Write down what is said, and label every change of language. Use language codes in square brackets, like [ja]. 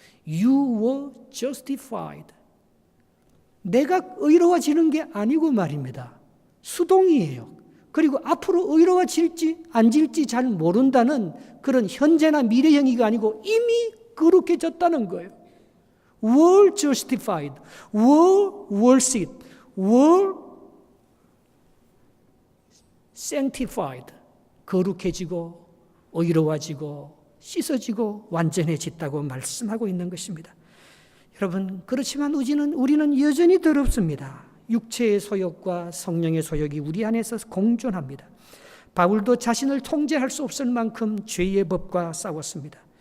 [en] You were justified. [ko] 내가 의로워지는 게 아니고 말입니다. 수동이에요. 그리고 앞으로 의로워질지 안 질지 잘 모른다는 그런 현재나 미래형이가 아니고 이미 거룩해졌다는 거예요. [en] were justified, were worshiped, were sanctified. [ko] 거룩해지고 의로워지고 씻어지고 완전해졌다고 말씀하고 있는 것입니다. 여러분, 그렇지만 우리는 여전히 더럽습니다. 육체의 소욕과 성령의 소욕이 우리 안에서 공존합니다. 바울도 자신을 통제할 수 없을 만큼 죄의 법과 싸웠습니다.